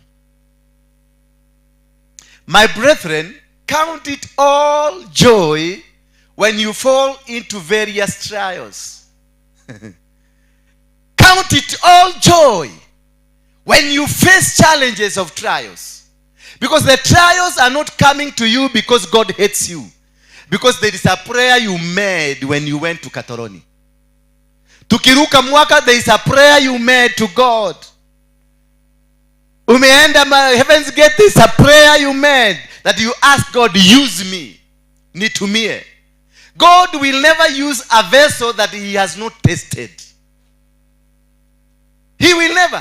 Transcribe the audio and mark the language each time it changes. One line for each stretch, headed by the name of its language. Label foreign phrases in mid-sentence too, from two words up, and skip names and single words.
English: My brethren, count it all joy when you fall into various trials. Count it all joy when you face challenges of trials. Because the trials are not coming to you because God hates you. Because there is a prayer you made when you went to Katoroni.
Swahili: Tukiruka mwaka,
English: there is a prayer you made to God. Umeenda Heaven's Gate, there is a prayer you made that you ask God, use me.
Swahili: Nitumie.
English: God will never use a vessel that he has not tested. He will never.